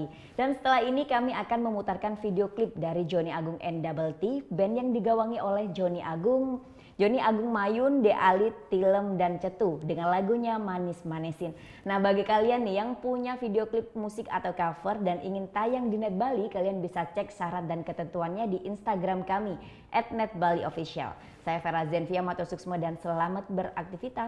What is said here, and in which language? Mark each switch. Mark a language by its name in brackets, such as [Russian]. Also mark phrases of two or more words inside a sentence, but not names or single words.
[Indonesian] Dan setelah ini kami akan memutarkan video klip dari Johnny Agung NT, band yang digawangi oleh Johnny Agung Mayun, De Alit, Tilem, dan Cetu dengan lagunya Manis Manesin. Nah, bagi kalian nih yang punya video klip musik atau cover dan ingin tayang di NET Bali, kalian bisa cek syarat dan ketentuannya di Instagram kami @netbaliofficial. Saya Vera Zenvia Matosuksmo dan selamat beraktivitas.